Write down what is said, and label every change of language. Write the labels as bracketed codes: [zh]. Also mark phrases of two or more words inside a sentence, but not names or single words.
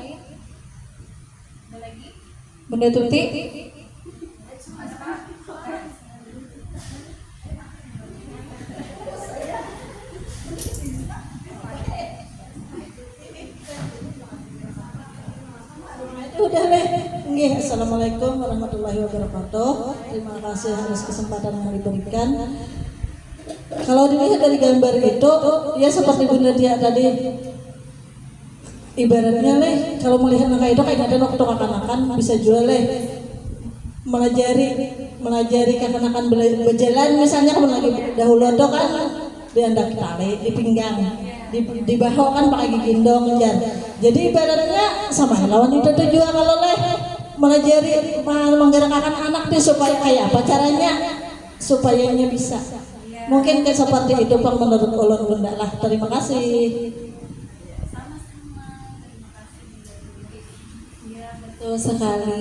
[bjn] Bunda Tuti? Udah leh. [id] Nggih, [ar] السلام عليكم ورحمة الله وبركاته. [id] Terima kasih atas kesempatan yang diberikan. [bjn] Kalau dilihat dari gambar itu, ya seperti Bunda Tia tadi, ibaratnya leh, kalau melihat anak itu kayak ada waktu kanak-kanakan bisa jual leh, melajari kanak-kanakan berjalan, misalnya kalau lagi dahulu itu kan diandak tali di pinggang, di bahu kan pakai gigi gendong jar. Jadi ibaratnya sama lawan itu tuh juga kalau leh menggerakkan anak tuh supaya kayak apa caranya supayanya bisa. Mungkin kayak seperti itu Pak menurut ulun Bunda lah. Terima kasih. Ya, betul sekali.